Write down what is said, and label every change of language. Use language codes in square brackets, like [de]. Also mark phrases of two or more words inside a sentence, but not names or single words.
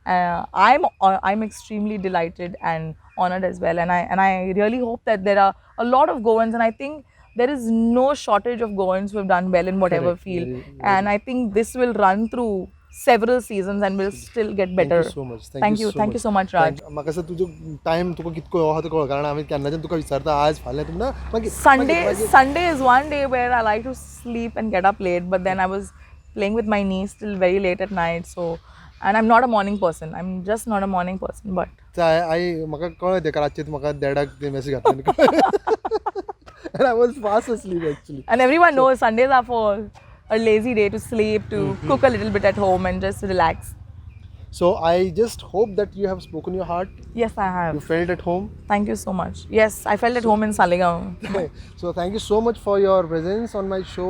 [en] I'm extremely delighted and honored as well, and I really hope that there are a lot of Goans, and I think there is no shortage of Goans who have done well in whatever Correct. field, Very- and I think this will run through several seasons and will still get better. Thank you so much. Thank you so much, Raj. [kok] म्हाका असं तुजो टायम तुका कितको हो आहा तो कळ्ळो, कारण हांवें केन्नाच्यान तुका विचारता आज फाल्यां तुमी ना मागीर [en] Sunday is one day where I like to sleep and get up late, but then I was playing with my niece till very late at night, so, and I'm not a morning person. I'm just not a morning person, but [kok] आई म्हाका कळ्ळें तेका रातचें म्हाका देडाक ते मॅसेज घातले [en] and I was fast asleep actually. and everyone knows Sundays are for a lazy day to sleep, to cook a little bit at home and just relax. So I just hope that you have spoken your heart. Yes, I have. You felt at home. Thank you so much. Yes, I felt at home in Saligaon. So thank you so much for your presence on my show.